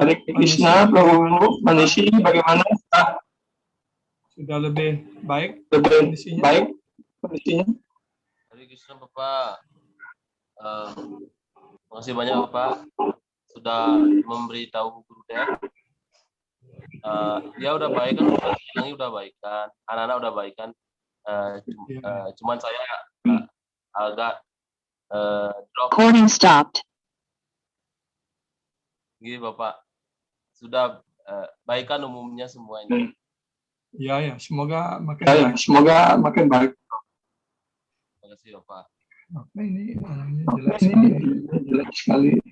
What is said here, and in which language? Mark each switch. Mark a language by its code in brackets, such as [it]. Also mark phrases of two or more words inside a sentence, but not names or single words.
[id] Hare Krishna, Prabhu. Manishi, bagaimana? Sudah lebih baik Lebih kondisinya? baik kondisinya? Hare Krishna Bapak, makasih banyak Bapak sudah memberitahu Gurudev. Dia udah baik kan, bilangnya udah baik kan, anak-anak udah baik kan. Cuman saya agak drop. [en] Recording stopped. [id] Gini Bapak, sudah baikan umumnya semua ini. Ya, semoga makin Ya, baik. semoga makin baik. Terima kasih Bapak. Apa ini orangnya Jelek jelek sekali. sekali.